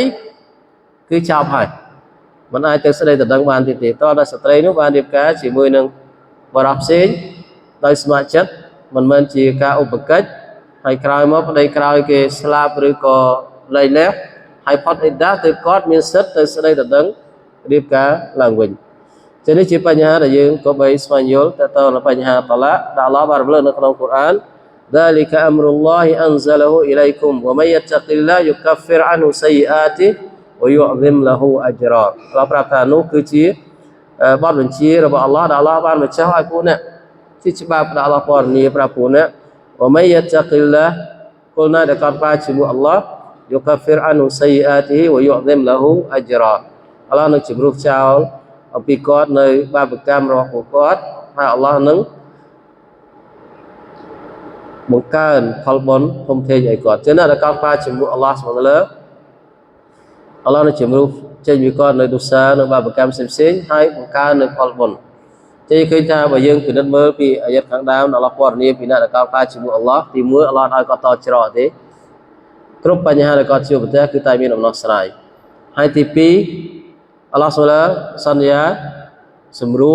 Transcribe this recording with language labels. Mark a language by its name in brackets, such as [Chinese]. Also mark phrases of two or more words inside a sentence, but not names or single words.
[Khmer] 3 គឺចប់ហើយមិនអាចទៅស្ដីទៅដឹងបានទៀតទេតើដល់ស្ត្រីនោះបានរៀបការជាមួយនឹងបរិបផ្សេងដោយស្ម័គ្រចិត្តមិនមែនជាការឧបកិច្ចហើយក្រោយមកប្តី ក្រោយគេស្លាប់ឬក៏លែងលះហើយផុតអ៊ីដាទៅគាត់មានសិទ្ធទៅស្ដីទៅដឹងរៀបការឡើងវិញចឹងនេះជាបញ្ហាដែលយើង ក៏បីស្វែងយល់តើតើបញ្ហាតឡាក់ដែលអល់ឡោះបានរំលឹកនៅក្នុងកូរ៉ាន [Arabic] ذلك أمر الله أنزله إليكم ومن يتق الله يكفر عنه سيئاته ويعظم له أجرا [Khmer] អល់ឡោះប្រាប់ថានោះគឺជាបទបញ្ជារបស់អល់ឡោះដែលអល់ឡោះបានបញ្ចុះឲ្យពួកអ្នកជាច្បាប់ដែលអល់ឡោះពណ៌នាប្រាប់ពួកអ្នក [Arabic] ومن يتق الله [Khmer] ពលណាដែលកោតខ្លាចជាមួយអល់ឡោះ [Arabic] يكفر عنه سيئاته ويعظم له أجرا [Khmer] អល់ឡោះនឹងជម្រុះចោលអំពីគាត់នៅបាបកម្មរបស់ពួកគាត់ហើយអល់ឡោះនឹង បង្កើនផលបុណ្យធំធេងឲ្យគាត់ចឹងណាដែលកោតខ្លាចជាមួយអល់ឡោះសុបហានតាឡាអល់ឡោះនឹងជម្រុះចេញពីគាត់នៅទុសានៅបាបកម្មផ្សេងៗហើយបង្កើននៅផលបុណ្យចេះឃើញថាបើយើងពិនិត្យមើលពីអាយ៉ាតខាងដើមអល់ឡោះពណ៌នាពីអ្នកដែលកោតខ្លាចជាមួយអល់ឡោះទី1អល់ឡោះឲ្យគាត់តច្រកទេគ្រប់បញ្ហាដែលគាត់ជួបប្រទះគឺតែមានដំណោះស្រាយហើយទី2អល់ឡោះសូឡាសន្យាសម្រួ